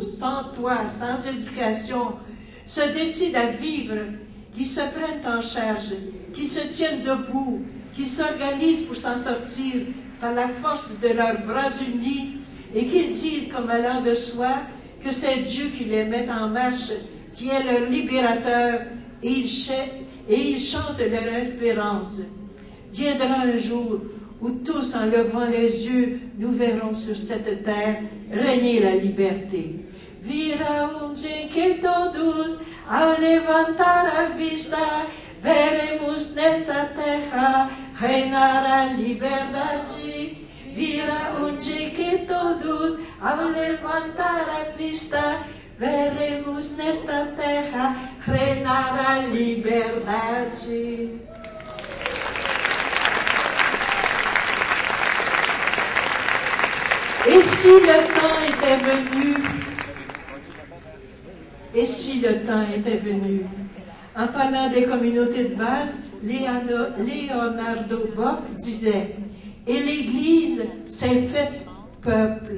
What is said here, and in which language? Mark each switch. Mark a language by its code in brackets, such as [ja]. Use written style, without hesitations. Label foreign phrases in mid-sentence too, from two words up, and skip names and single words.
[fr] sans toit, sans éducation, se décident à vivre, qui se prennent en charge, qui se tiennent debout, qui s'organisent pour s'en sortir par la force de leurs bras unis et qu'ils disent comme allant de soi que c'est Dieu qui les met en marche, qui est leur libérateur et ils chantent leur espérance. Viendra un jour où tous, en levant les yeux, nous verrons sur cette terre régner la liberté. [pt] Virá dia que todos, ao levantar a vista, veremos nesta terra reinar a liberdade. Virá dia que todos, ao levantar a vista, veremos nesta terra reinar a liberdade. [fr] Et si le temps était venu, en parlant des communautés de base, Leonardo Boff disait, et l'Église s'est faite peuple.